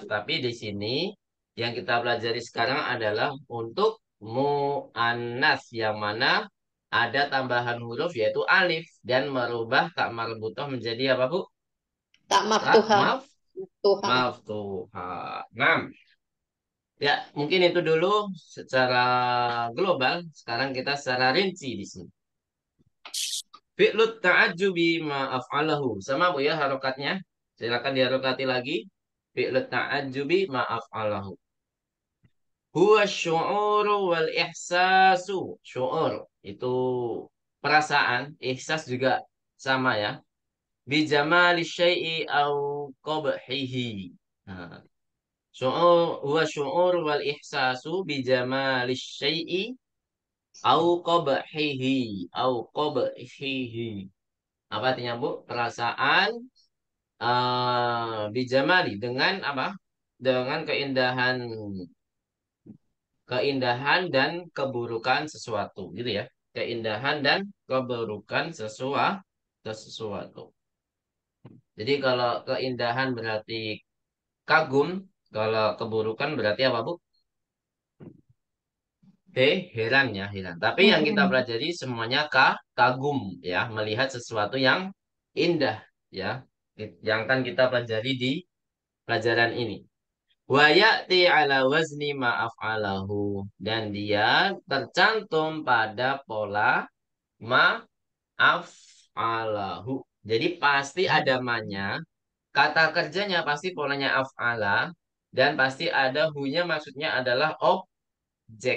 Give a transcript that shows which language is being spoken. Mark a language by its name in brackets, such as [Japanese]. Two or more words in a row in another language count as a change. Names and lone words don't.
[Indonesian] Tapi di sini yang kita pelajari sekarang adalah untuk muannats yang mana ada tambahan huruf yaitu alif dan merubah [Arabic] تاء مربوطة [Indonesian] menjadi apa, Bu? Tak Tak [Arabic] مفتوحة، مفتوحة. مفتوحة. [Indonesian] Nah, ya mungkin itu dulu secara global. Sekarang kita secara rinci di sini. [Arabic] فعل التعجب ما أفعله. [Indonesian] Sama, Bu, ya, harokatnya. Silakan diharokati lagi. [Arabic] فعل التعجب ما أفعله. هو الشعور والإحساس. [Indonesian] Syu'ur itu perasaan. Ihsas juga sama, ya. [Arabic] بجمال الشيء أو قبحه. Nah, هو الشعور والإحساس بجمال الشيء أو قبحه. أو قبحه. [Indonesian] Apa artinya, Bu? Perasaan bijamali dengan apa? Dengan keindahan dan keburukan sesuatu, gitu ya. Keindahan dan keburukan sesuatu. Jadi kalau keindahan berarti kagum, kalau keburukan berarti apa, Bu? Heran, ya, heran. Tapi yang kita pelajari semuanya kagum, ya, melihat sesuatu yang indah, ya. Yang akan kita pelajari di pelajaran ini. [Arabic] ويأتي على وزن ما أفعله. [Indonesian] Dan dia tercantum pada pola ma'af'alahu. Jadi pasti ada manya. Kata kerjanya pasti polanya af'ala. Dan pasti ada hunya, maksudnya adalah objek.